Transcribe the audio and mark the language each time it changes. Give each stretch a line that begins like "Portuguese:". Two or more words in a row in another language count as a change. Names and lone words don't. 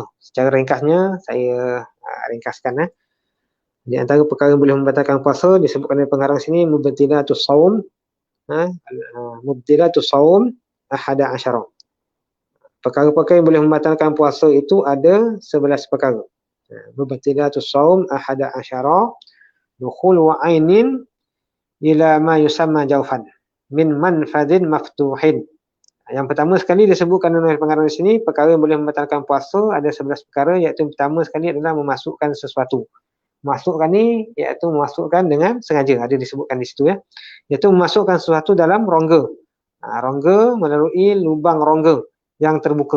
Malay: Secara ringkasnya saya ringkaskan. Di antara perkara yang boleh membatalkan puasa disebutkan oleh pengarang sini
Arabic: مبطلات الصوم, مبطلات الصوم
Malay: 11. Perkara-perkara yang boleh membatalkan puasa itu ada 11 perkara.
Arabic: مبطلات الصوم 11 دخول وعين إلى ما يسمى جوفا من منفذ مفتوح.
Malay: Yang pertama sekali disebutkan oleh pengarang di sini perkara yang boleh membatalkan puasa ada 11 perkara, iaitu yang pertama sekali adalah memasukkan sesuatu. Memasukkan ni iaitu memasukkan dengan sengaja, ada disebutkan di situ iaitu memasukkan sesuatu dalam rongga. Rongga melalui lubang rongga yang terbuka.